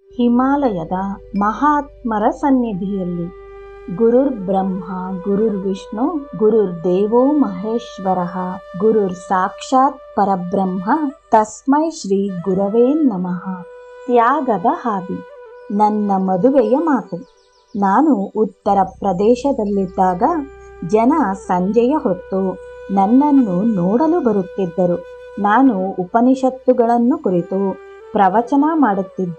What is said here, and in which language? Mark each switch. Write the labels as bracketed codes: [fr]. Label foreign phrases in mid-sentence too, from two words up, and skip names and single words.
[kn] ಹಿಮಾಲಯದ ಮಹಾತ್ಮರ ಸನ್ನಿಧಿಯಲ್ಲಿ [sa] ಗುರುರ್ ಬ್ರಹ್ಮ ಗುರುರ್ ವಿಷ್ಣು ಗುರುರ್ ದೇವೋ ಮಹೇಶ್ವರಃ ಗುರುರ್ ಸಾಕ್ಷಾತ್ ಪರಬ್ರಹ್ಮ ತಸ್ಮೈ ಶ್ರೀ ಗುರವೇ ನಮಃ. [kn] ತ್ಯಾಗದ ಹಾದಿ. ನನ್ನ ಮದುವೆಯ ಮಾತು. ನಾನು ಉತ್ತರ ಪ್ರದೇಶದಲ್ಲಿದ್ದಾಗ ಜನ ಸಂಜೆಯ ಹೊತ್ತು ನನ್ನನ್ನು ನೋಡಲು ಬರುತ್ತಿದ್ದರು. ನಾನು ಉಪನಿಷತ್ತುಗಳನ್ನು ಕುರಿತು ಪ್ರವಚನ ಮಾಡುತ್ತಿದ್ದೆ.